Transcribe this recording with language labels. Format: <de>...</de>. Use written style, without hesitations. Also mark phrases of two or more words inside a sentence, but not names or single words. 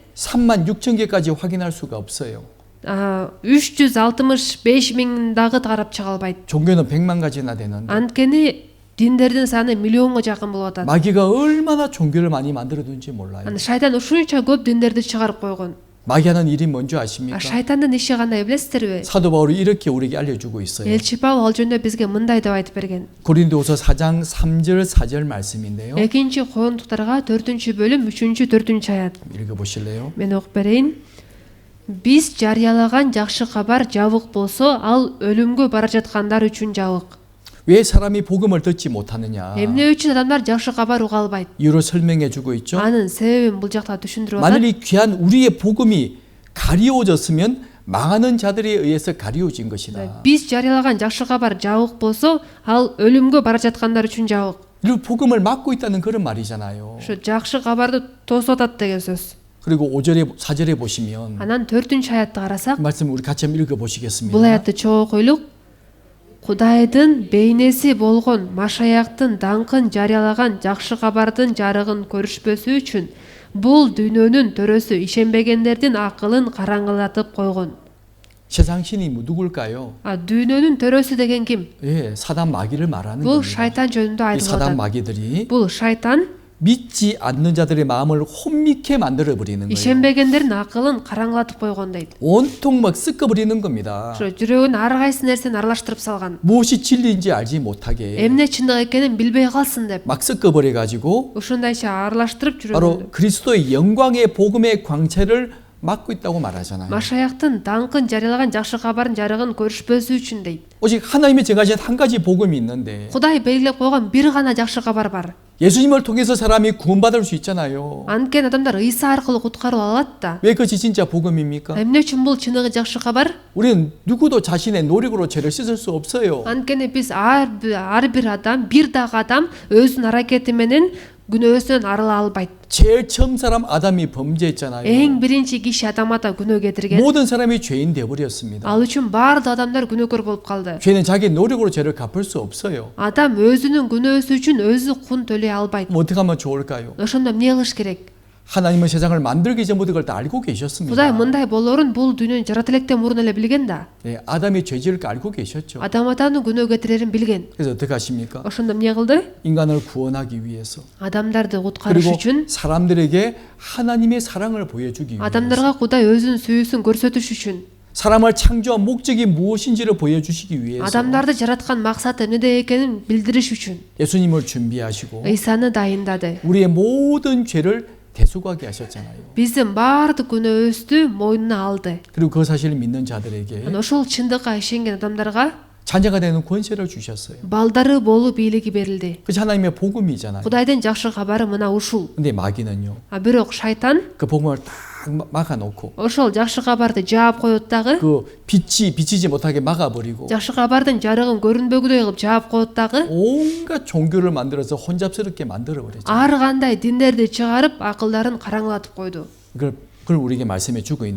<ko>36,000개까지 확인할 수가 없어요.</ko> <ky>365 миң дагы карап чыга албайт.</ky> <ko>종교는 100만 가지나 되는데</ko> <ky>Анткени диндердин саны миллионго жакын болуп атат.</ky> <ko>마귀가 얼마나 종교를 많이 만들어둔지 몰라요.</ko> <ky>Аны шайтан ушунча көп диндерди чыгарып койгон.</ky> <ko>마귀하는 일이 뭔지 아십니까?</ko> <ky>Шайтандын иши кандай билесиздерби?</ky> <ko>사도 바울이 이렇게 우리에게 알려주고 있어요.</ko> <ky>Элчи Павел ал жөнүндө бизге мындай деп айтып берген.</ky> <ko>고린도후서 4장 3절 4절 말씀인데요.</ko> <ky>Экинчи Корундуктарга 4-бөлүм 3-4 аят.</ky> <ko>읽어보실래요?</ko> <ky>Мен окуп берейин. Биз жарыялаган жакшы кабар жабык болсо, ал өлүмгө бара жаткандар үчүн жабык.</ky> <ko>왜 사람이 복음을 듣지 못하느냐?</ko> <ky>Эмне үчүн адамдар жакшы кабар уга албайт?</ky> <ko>이유를 설명해 주고 있죠.</ko> <ky>Анын себебин бул жакта түшүндүрүп</ky> <ko>만일</ko> <ky>атат.</ky> <ko>이 귀한 우리의 복음이 가리워졌으면 망하는 자들에 의해서 가리워진 것이다.</ko> <ky>Биз жарыялаган жакшы кабар жабык болсо, ал өлүмгө бара жаткандар үчүн жабык.</ky> <ko>이 복음을 막고 있다는 그런 말이잖아요.</ko> <ky>Ошо жакшы кабарды тосуп атат деген сөз.</ky> <ko>그리고 5절에 4절에 보시면</ko> <ky>Анан 4-аятты карасак,</ky> <ko>그 말씀 우리 같이 한번 읽어 보시겠습니다.</ko> <ky>бул аятты чогуу окуйлук. Кудайдын бейнеси болгон Машаяктын даңкын жарыялаган жакшы кабардын жарыгын көрүшпөсү үчүн бул дүйнөнүн төрөсү ишенбегендердин акылын караңгылатып койгон.</ky> <ko>세상 신이 누굴까요?</ko> <ky>дүйнөнүн төрөсү деген ким?</ky> <ko>예, 사단 마귀를 말하는</ko> <ky>Бул</ky> <ko>겁니다.</ko> <ky>шайтан жөнүндө</ky> <ko>이</ko> <ky>айтылып</ky> <ko>사단</ko> <ky>атат.</ky> <ko>마귀들이</ko> <ky>Бул шайтан</ky> <ko>믿지 않는 자들의 마음을 혼미케 만들어 버리는 거예요.</ko> <ky>ишенбегендердин акылын караңгылатып койгон дейт.</ky> <ko>온통 막 섞어 버리는 겁니다.</ko> <ky>Ошо жүрөгүн ар кайсы нерсени аралаштырып салган.</ky> <ko>무엇이 진리인지 알지 못하게</ko> <ky>Эмне чындык экенин билбей калсын деп.</ky> <ko>막 섞어 버려 가지고</ko> <ky>Ушундайча аралаштырып</ky> <ko>바로</ko> <ky>жүрөгүн.</ky> <ko>그리스도의 영광의 복음의 광채를 막고 있다고 말하잖아요.</ko> <ky>Машаяктын даңкын жарыялаган жакшы кабардын жарыгын көрүшпөсү үчүн дейт.</ky> <ko>오직 하나님이 정하신 한 가지 복음이 있는데</ko> <ky>Кудай белгилеп койгон бир гана жакшы кабар бар.</ky> <ko>예수님을 통해서 사람이 구원받을 수 있잖아요.</ko> <ky>Анткени адамдар Ыйса аркылуу куткарып алат да.</ky> <ko>왜 그것이 진짜 복음입니까?</ko> <ky>Эмне үчүн бул чыныгы жакшы кабар?</ky> <ko>우리는 누구도 자신의 노력으로 죄를 씻을 수 없어요.</ko> <ky>Анткени биз ар бир адам, бир дагы адам өзүнүн аракети менен күнөөсүнөн арыла албайт.</ky> <ko>제일 처음 사람 아담이 범죄했잖아요.</ko> <ky>Эң биринчи киши Адам ата күнөө кетирген.</ky> <ko>모든 사람이 죄인 돼 버렸습니다.</ko> <ky>Ал үчүн баардык адамдар күнөөкөр болуп калды.</ky> <ko>죄는 자기 노력으로 죄를 갚을 수 없어요.</ko> <ky>Адам өзүнүн күнөөсү үчүн өзү кун төлөй албайт.</ky> <ko>그럼 어떻게 하면 좋을까요?</ko> <ky>Ошондо эмне кылыш керек?</ky> <ko>하나님은 세상을 만들기 전부터 그걸 다 알고 계셨습니다.</ko> <ky>Кудай мындай болорун бул дүйнөнү жарата электен мурун эле билген да.</ky> <ko>네, 아담이 죄 지을 거 알고 계셨죠.</ko> <ky>Адам атанын күнөө кетирерин билген.</ky> <ko>그래서 어떻게 하십니까?</ko> <ky>Ошондо эмне кылды?</ky> <ko>인간을 구원하기 위해서</ko> <ky>Адамдарды куткарыш</ky> <ko>그리고</ko> <ky>үчүн,</ky> <ko>사람들에게 하나님의 사랑을 보여주기 위해서</ko> <ky>адамдарга Кудай өзүнүн сүйүүсүн көрсөтүш үчүн,</ky> <ko>사람을 창조한 목적이 무엇인지를 보여주시기 위해서</ko> <ky>адамдарды жараткан максаты эмнеде экенин билдириш үчүн</ky> <ko>예수님을 준비하시고</ko> <ky>Ыйсаны дайындады.</ky> <ko>우리의 모든 죄를 대속하게 하셨잖아요.</ko> <ky>Биздин баардык күнөөбүздү мойнуна алды.</ky> <ko>그리고 그 사실을 믿는 자들에게</ko> <ky>Анан ошол чындыкка ишенген адамдарга</ky> <ko>자녀가 되는 권세를 주셨어요.</ko> <ky>балдары болуу бийлиги берилди.</ky> <ko>그것이 하나님의 복음이잖아요.</ko> <ky>Кудайдын жакшы кабары мына ушул.</ky> <ko>근데 마귀는요.</ko> <ky>А бирок шайтан</ky> <ko>그 복음을 딱 막아놓고</ko> <ky>ошол жакшы кабарды жаап коет дагы,</ky> <ko>그 빛이 비치지 못하게 막아버리고</ko> <ky>жакшы кабардын жарыгын көрүнбөгүдөй кылып жаап коет дагы,</ky> <ko>온갖 종교를 만들어서 혼잡스럽게 만들어버렸죠.</ko> <ky>ар кандай диндерди чыгарып акылдарын караңгылатып койду.</ky> <ko>그걸 우리에게 말씀해 주고 있는</ko>